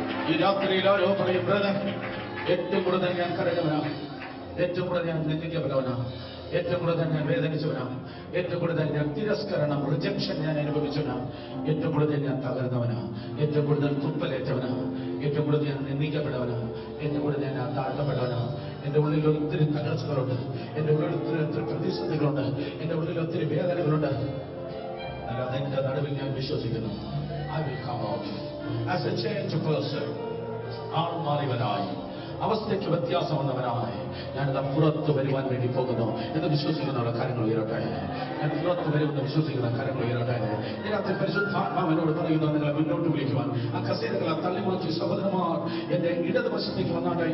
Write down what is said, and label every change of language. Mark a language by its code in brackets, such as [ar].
[ml] ഈ രാത്രിയിൽ ആരോ പറയും, ബ്രദർ, ഏറ്റവും കൂടുതൽ ഞാൻ കരഞ്ഞവനാണ്, ഏറ്റവും കൂടുതൽ ഞാൻ നിന്ദിക്കപ്പെട്ടവനാണ്, ഏറ്റവും കൂടുതൽ ഞാൻ വേദനിച്ചവനാണ്, ഏറ്റവും കൂടുതൽ ഞാൻ തിരസ്കരണം, റിജക്ഷൻ ഞാൻ അനുഭവിച്ചവനാണ്, ഏറ്റവും കൂടുതൽ ഞാൻ തകർന്നവനാണ്, ഏറ്റവും കൂടുതൽ തുപ്പലേറ്റവനാണ്, ഏറ്റവും കൂടുതൽ ഞാൻ നിന്ദിക്കപ്പെട്ടവനാണ്, ഏറ്റവും കൂടുതൽ ഞാൻ താഴ്ത്തപ്പെട്ടവനാണ്. എന്റെ ഉള്ളിൽ ഒത്തിരി തകർച്ചകളുണ്ട്, എന്റെ ഉള്ളിൽ ഒത്തിരി പ്രതിസന്ധികളുണ്ട്, എന്റെ ഉള്ളിൽ ഒത്തിരി വേദനകളുണ്ട്. എന്നാൽ അതിന്റെ നടുവിൽ ഞാൻ വിശ്വസിക്കുന്നു, [en] I will come out as a changed person. [ml] ആൾ മാറിയവനായി, അവസ്ഥയ്ക്ക് വ്യത്യാസം വന്നവനായി ഞാനിതാ പുറത്തു വരുവാൻ വേണ്ടി പോകുന്നു എന്ന് വിശ്വസിക്കുന്നവരുടെ കാര്യങ്ങൾ ഉയരട്ടെ. ഞാൻ പുറത്തു വരുമെന്ന് വിശ്വസിക്കുന്ന കാര്യങ്ങൾ ഉയരട്ടെ. ഇതിനകത്ത് പരിശുദ്ധാത്മാവിനോട് പറയുന്നു, നിങ്ങളെ മുന്നോട്ട് വിളിക്കുവാൻ. ആ കസേരകളെ തള്ളിമുറിച്ച് സഹോദരന്മാർ എന്റെ ഇടതുവശത്തേക്ക് വന്നാട്ടെ.